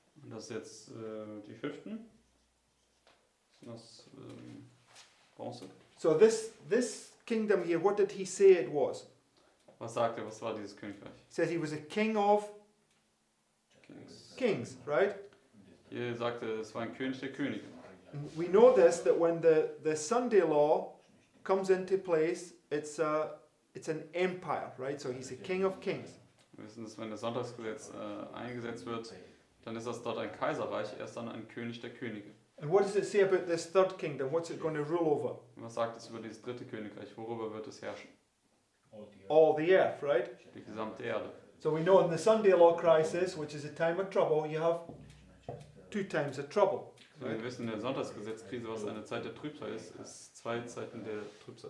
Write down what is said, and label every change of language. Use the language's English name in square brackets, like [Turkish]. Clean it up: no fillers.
[German] Das ist jetzt die Hüften. Das Bronze. [English] So this kingdom here, what did he say it was? [German] Was sagt er, was war dieses Königreich? [English] He says he was a king of Kings. kings, right? [German] Hier sagt er, es war ein König der Könige. [English] And we know this, that when the Sunday law comes into place, it's an empire, right? So he's a king of kings. [German] Wir wissen, dass wenn das Sonntagsgesetz eingesetzt wird, dann ist das dort ein Kaiserreich, er ist dann ein König der Könige. [English] And what does it say about this third kingdom? What's it going to rule over? [German] Und was sagt es über dieses dritte Königreich? Worüber wird es herrschen? [English] All the earth, right? [German] Die gesamte Erde. [English] So we know in the Sunday law crisis, which is a time of trouble, you have 2 times of trouble. [German] So, wir wissen, in der Sonntagsgesetzkrise, was eine Zeit der Trübsal ist 2 Zeiten der Trübsal.